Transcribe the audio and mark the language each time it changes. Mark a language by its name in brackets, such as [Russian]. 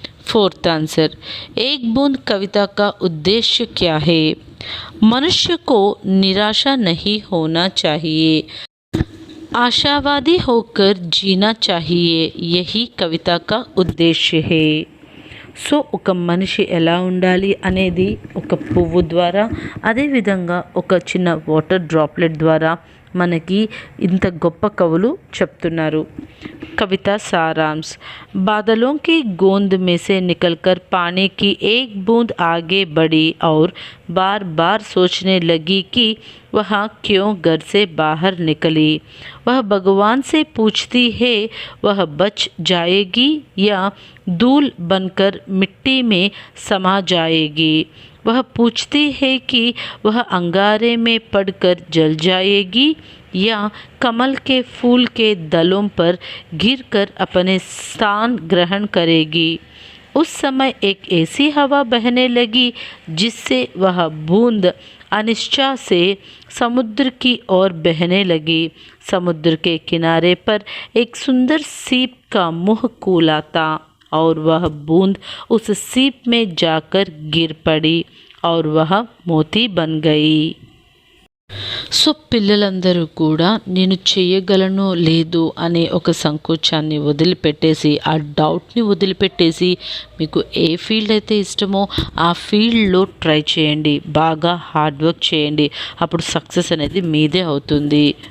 [Hindi] Fourth answer, एक बूंद कविता का उद्देश्य क्या है। मनुष्य को निराशा नहीं होना चाहिए, आशावादी होकर जीना चाहिए, यही कविता का उद्देश्य है। [Telugu] సో ఒక మనిషి ఎలా ఉండాలి అనేది ఒక పువ్వు ద్వారా, అదేవిధంగా ఒక చిన్న వాటర్ డ్రాప్లెట్ ద్వారా మనకి ఇంత గొప్ప కవులు చెప్తున్నారు. [Hindi] कविता सारांश। बादलों की गोंद में से निकलकर पानी की एक बूंद आगे बढ़ी और बार बार सोचने लगी कि वह क्यों घर से बाहर निकली। वह भगवान से पूछती है वह बच जाएगी या धूल बनकर मिट्टी में समा जाएगी। वह पूछती है कि वह अंगारे में पड़कर जल जाएगी या कमल के फूल के दलों पर गिरकर अपने स्थान ग्रहण करेगी। उस समय एक ऐसी हवा बहने लगी जिससे वह बूंद अनिश्चा से समुद्र की ओर बहने लगी। समुद्र के किनारे पर एक सुंदर सीप का मुंह खुला था और वह बूंद उस सीप में जाकर गिर पड़ी और वह मोती बन गई। [Telugu] సో పిల్లలందరూ కూడా నేను చేయగలను లేదు అనే ఒక సంకోచాన్ని వదిలిపెట్టేసి, ఆ డౌట్ని వదిలిపెట్టేసి, మీకు ఏ ఫీల్డ్ అయితే ఇష్టమో ఆ ఫీల్డ్లో ట్రై చేయండి, బాగా హార్డ్ వర్క్ చేయండి, అప్పుడు సక్సెస్ అనేది మీదే అవుతుంది.